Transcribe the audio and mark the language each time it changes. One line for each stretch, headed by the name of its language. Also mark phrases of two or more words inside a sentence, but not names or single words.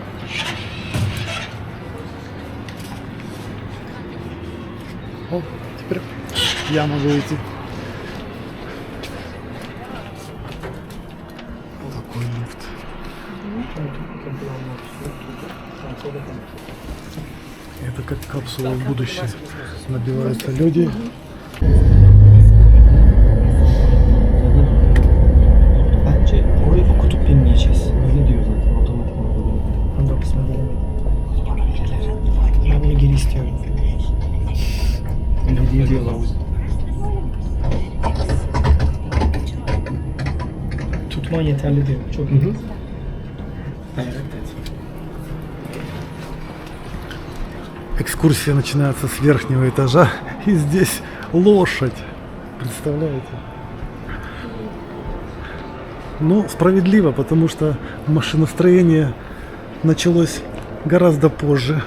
Russian: О, теперь я могу идти. Такой лифт. Это как капсула в будущее. Набиваются люди.
Turkish: Orayı okutup binmeyeceğiz. Öyle diyor zaten otomatik olarak. Hadi o kısma gelemedim. Ben bunu geri istiyorum. Öyle değil diyorlar. Tutman yeterli diyor. Çok iyi. Evet.
Russian: Экскурсия начинается с верхнего этажа. И здесь лошадь. Представляете? Ну, справедливо, потому что машиностроение началось гораздо позже.